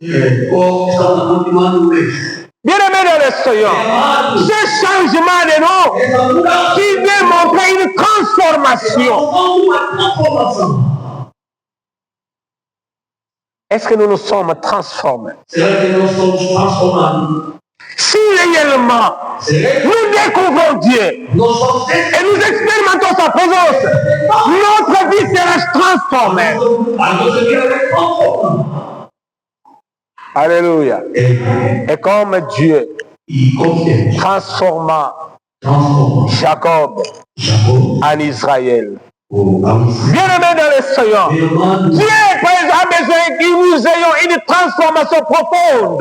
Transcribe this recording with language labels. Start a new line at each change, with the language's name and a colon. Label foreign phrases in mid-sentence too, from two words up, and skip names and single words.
French: Bien-aimé dans le Seigneur, ce changement de nom qui vient montrer une transformation. Est-ce que nous nous sommes transformés?
Portuguese: Será que nós somos transformados?
French: Si réellement nous découvrons Dieu
Portuguese: Nós vamos
French: et nous expérimentons sa présence, notre vie sera transformée.
Portuguese: a nossa vida vai transformar.
French: Alléluia. Et comme Dieu
Portuguese: E confiante. transforma Transforma.
French: Jacob
Portuguese: Jacob.
French: en Israël.
Portuguese: Israël.
French: Bien-aimé dans le Seigneur, Dieu a besoin que nous ayons une transformation profonde.